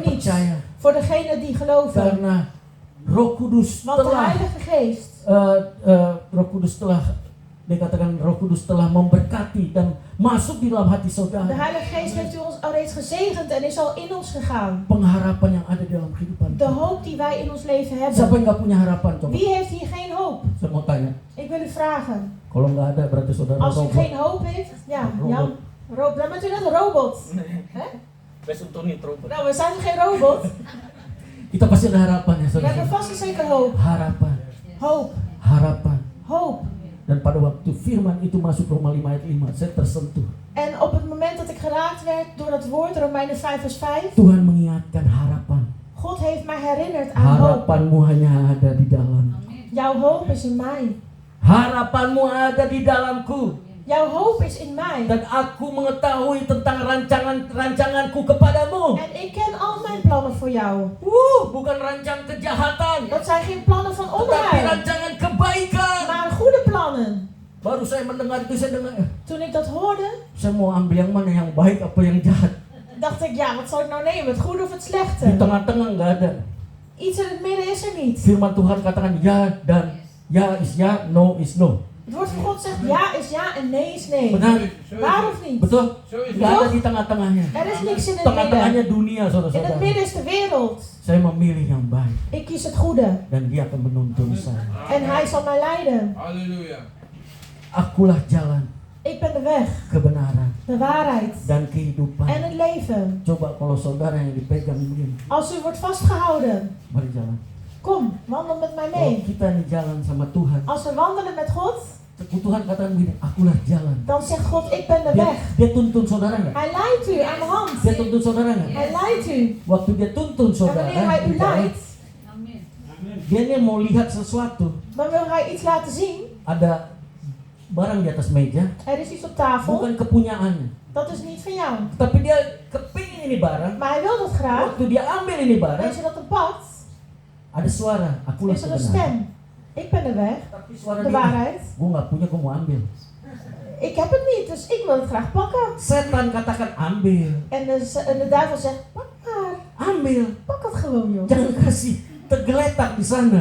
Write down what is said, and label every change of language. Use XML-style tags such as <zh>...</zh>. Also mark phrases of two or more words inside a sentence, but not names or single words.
<nl>voor niets.</nl> <id>percaya.</id> <nl>Voor degenen die geloven.</nl> <id>Karena Roh Kudus</id> <nl>Want de</nl> <id>telah</id> <nl>Heilige Geest,</nl> <id>Roh Kudus telah memberkati dan masuk di dalam hati</id> <nl>de</nl> <id>saudara.</id> <nl>Heilige Geest heeft u ons al reeds gezegend en is al in ons gegaan.</nl> <id>Pengharapan yang ada di dalam kehidupan.</id> <nl>De hoop die wij in ons leven</nl> <id>Siapa</id> <nl>hebben.</nl> <id>yang nggak punya harapan coba?</id> <nl>Wie heeft hier geen hoop?</nl> <id>Saya mau tanya.</id> <nl>Ik wil u vragen.</nl> <id>Kalau nggak ada berarti saudara</id> <nl>Als u</nl> <id>robot.</id> <nl>geen hoop heeft, ja, Jan, dan bent u net een robot. Hè? Best untuk niet robot. Nou, we zijn geen robot.</nl> <id>Kita pasti ada harapan ya</id> <nl>We</nl> <id>saudara.</id> <nl>hebben vast en zeker hoop.</nl> <id>Harapan,</id> <nl>Hoop,</nl> <id>harapan.</id> <nl>hoop.</nl> <id>Dan pada waktu firman itu masuk Roma 5 ayat 5, saya tersentuh.</id> <nl>En op het moment dat ik geraakt werd door dat woord, Romeinen 5 vers 5,</nl> <id>Tuhan mengingatkan harapan.</id> <nl>God heeft mij herinnerd aan hoop.</nl> <id>Harapanmu hanya ada di dalam.</id> <nl>Jouw hoop is in mij.</nl> <id>Harapanmu ada di dalamku.</id> <nl>Jouw hoop is in mij.</nl> <id>Dan aku mengetahui tentang rancanganku kepadamu.</id> <nl>En ik ken al mijn plannen voor jou.</nl> <id>Bukan rancang kejahatan,</id> <nl>Dat zijn geen plannen van</nl> <id>tetapi</id> <nl>onheil,</nl> <id>rancangan kebaikan.</id> <nl>maar goede plannen.</nl> <id>Baru saya mendengar itu, saya dengar,</id> <nl>Toen ik dat hoorde,</nl> <id>saya mau ambil yang mana, yang baik apa yang jahat.</id> <nl>dacht ik, ja, wat zal ik nou nemen? Het goede of het</nl> <id>Di</id> <nl>slechte?</nl> <id>tengah-tengah nggak ada.</id> <nl>Iets in het midden is er niet.</nl> <id>Firman Tuhan katakan ya dan ya is ya,</id> <en>no is no.</en> <nl>Het woord van God zegt ja is ja en nee is nee.</nl> <id>Benar?</id> <nl>Waar of niet?</nl> <id>Betul?</id> <nl>Zo is</nl> <id>Nggak</id> <nl>het.</nl> <id>ada di tengah-tengahnya.</id> <nl>Er is niks in het</nl> <id>Tengah-tengahnya</id> <nl>midden.</nl> <id>dunia,</id> <nl>In het</nl> <id>saudara-saudara.</id> <nl>midden is de wereld.</nl> <id>Saya memilih yang baik</id> <nl>Ik kies het goede.</nl> <id>dan dia akan menuntun saya.</id> <nl>En hij zal mij leiden. Halleluja.</nl> <id>Akulah jalan,</id> <nl>Ik ben de weg,</nl> <id>kebenaran,</id> <nl>de waarheid</nl> <id>dan kehidupan.</id> <nl>en het leven.</nl> <id>Coba kalau saudara yang dipegang begini,</id> <nl>Als u wordt vastgehouden,</nl> <id>mari jalan.</id> <nl>kom, wandel met mij</nl> <id>Kalau</id> <nl>mee.</nl> <id>kita nih jalan sama Tuhan,</id> <nl>Als we wandelen met God,</nl> <id>Tuhan katakan begini, akulah jalan.</id> <nl>dan zegt God, ik ben de</nl> <id>Dia,</id> <nl>weg.</nl> <id>dia tuntun saudara nggak?</id> <nl>Hij leidt u aan de hand.</nl> <id>Dia tuntun saudara nggak?</id> <nl>Hij leidt u.</nl> <id>Waktu dia tuntun</id> <nl>En</nl> <id>saudara,</id> <nl>wanneer hij u</nl> <id>di jalan,</id> <nl>leidt,</nl> <id>dia nih mau lihat sesuatu.</id> <nl>dan wil hij iets laten zien.</nl> <id>Ada barang di atas meja,</id> <nl>Er is iets op tafel,</nl> <id>bukan kepunyaannya.</id> <nl>dat is niet van jou.</nl> <id>Tapi dia kepingin ini barang.</id> <nl>Maar hij wil dat graag.</nl> <id>Waktu dia ambil ini</id> <nl>En</nl> <id>barang,</id> <nl>als je dat dan pakt,</nl> <id>ada suara, akulah</id> <nl>is er een</nl> <id>kebenaran.</id> <nl>stem. Ik ben de weg,</nl> <id>Tapi suara</id> <nl>de</nl> <id>dia,</id> <nl>waarheid.</nl> <id>gue nggak punya, gue mau ambil.</id> <nl>Ik heb het niet, dus ik wil het graag pakken.</nl> <id>Setan katakan ambil,</id> <nl>En de duivel zegt, pak maar.</nl> <id>ambil.</id> <nl>Pak het gewoon, joh.</nl> <id>Jangan kasih tergeletak di sana.</id>